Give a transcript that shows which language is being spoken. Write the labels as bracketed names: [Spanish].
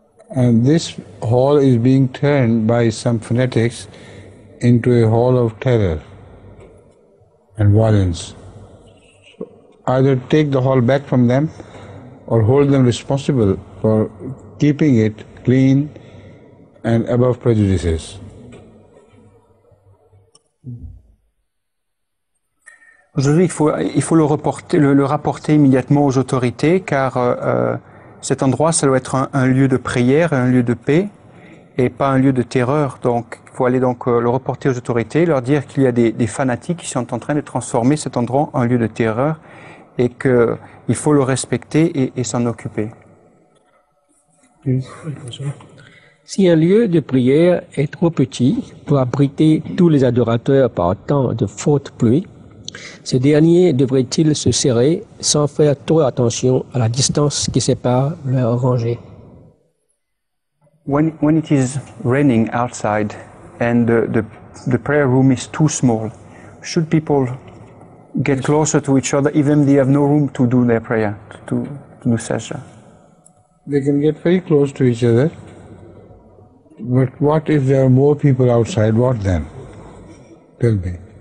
[English] And this hall is being turned by some fanatics into a hall of terror and violence. So either take the hall back from them or hold them responsible for keeping it clean and above prejudices. [French] Aujourd'hui, il faut le rapporter immédiatement aux autorités, car cet endroit, ça doit être un lieu de prière, un lieu de paix, et pas un lieu de terreur. Donc, il faut aller le reporter aux autorités, leur dire qu'il y a des fanatiques qui sont en train de transformer cet endroit en lieu de terreur, et qu'il faut le respecter et s'en occuper. Si un lieu de prière est trop petit pour abriter tous les adorateurs par temps de forte pluie, ce dernier devrait-il se serrer sans faire trop attention à la distance qui sépare leurs rangées? [English] When it is raining outside and the prayer room is too small, should people get closer to each other even if they have no room to do their prayer, to do sajda? They can get very close to each other, but what if there are more people outside? What then? Tell me.